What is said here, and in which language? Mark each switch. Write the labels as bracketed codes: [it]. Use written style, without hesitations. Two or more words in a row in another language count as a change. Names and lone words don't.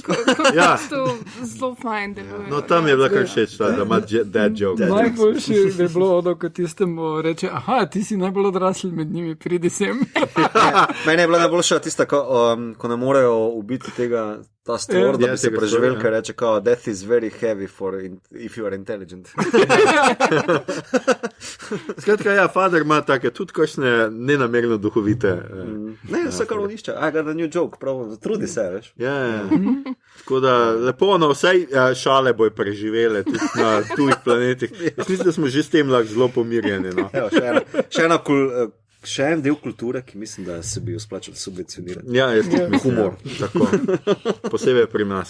[sl] Ja, to zelo fajn deluje. No, tam je bila kar všeč, da ima [en] dad jokes. [sl] Najboljši bi bilo ono, ko tistemu reče, aha, ti si najbolj odrasli med njimi, pridi sem. Mene je bila najboljša tista, ko ne morejo ubiti tega ta stvor, da bi se preživel, ker reče, kao, [en] death is very heavy if you are intelligent. [sl] Skratka, ja, Father ima take tudi kakšne nenamerno duhovite. Ne, vse kar on išče. [en] I got a new joke, [sl] prav, trudi se, veš. Ja. Tako da, lepo, no, vsej šale bojo preživele tudi na tujih planetih. Jaz mislim, da smo že s tem lahko zelo pomirjeni, no. Še en del kulture, ki mislim, da se bi jo splačal subvencionirati. Ja, jaz tudi mislim. Humor. Tako. Posebej pri nas.